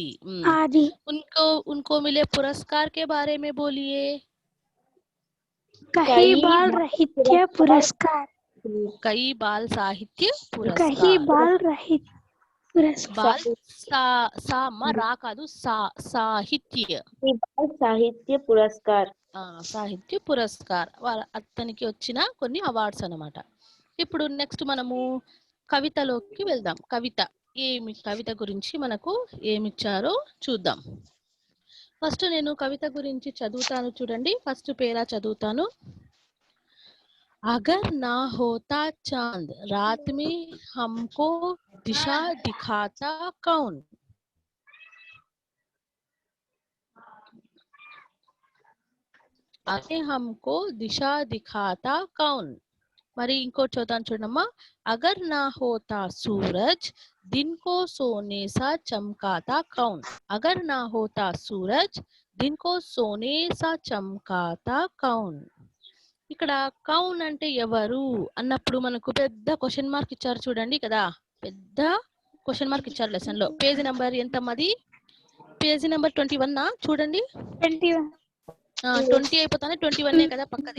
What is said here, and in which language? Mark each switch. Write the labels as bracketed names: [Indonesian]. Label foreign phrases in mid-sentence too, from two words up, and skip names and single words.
[Hindi] उनको मिले पुरस्कार के बारे में बोलिए. कई बाल साहित्य पुरस्कार. बाल रा [Telugu] కాదు, [Hindi] साहित्य पुरस्कार. [Telugu] అతనికి వచ్చిన కొన్ని అవార్డ్స్ అన్నమాట. ఇప్పుడు నెక్స్ట్ మనము కవితలోకి వెళ్దాం. కవిత గురించి మనకు ఏమిచ్చారో చూద్దాం. ఫస్ట్ నేను కవిత గురించి చదువుతాను, చూడండి. [English] first para [Telugu] చదువుతాను. [Hindi] अगर ना होता चांद रात में हमको दिशा दिखाता कौन? अरे हमको दिशा दिखाता कौन? [Telugu] మరి ఇంకో చదువుతాను చూడమ్మా. [Hindi] अगर ना होता सूरज दिन को सोने सा चमकाता कौन? अगर ना होता सूरज दिन को सोने सा चमकाता कौन? [Telugu] ఇక్కడ కౌన్ అంటే ఎవరు అన్నప్పుడు మనకు పెద్ద [English] question mark [Telugu] ఇచ్చారు చూడండి కదా. పెద్ద [English] question mark [Telugu] ఇచ్చారు లెసన్ లో. [English] page number [Telugu] ఎంతమ్మది? [English] page number [Telugu] 21 చూడండి. 20 అయిపోతానే 21 కదా పక్కది.